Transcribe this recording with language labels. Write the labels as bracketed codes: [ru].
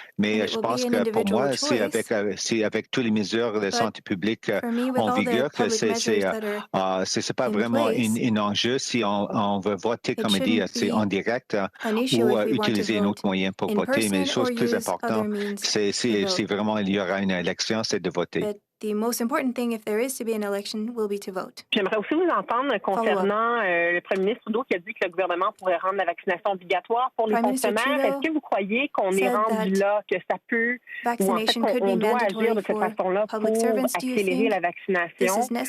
[fr] Mais je pense que pour moi, c'est avec toutes les mesures de santé publique en vigueur que c'est pas vraiment un enjeu si on veut voter, comme on dit, en direct ou utiliser un autre moyen pour voter. Mais la chose plus importante, c'est vraiment il y aura une élection, c'est de voter. [en] The most important thing, if there is to be an election, will be to vote. [fr] J'aimerais aussi vous entendre concernant le premier ministre Trudeau qui a dit que le gouvernement pourrait rendre la vaccination obligatoire pour les fonctionnaires. Est-ce que vous croyez qu'on est rendu là, que ça peut, ou en fait qu'on doit agir de cette façon-là pour accélérer la vaccination?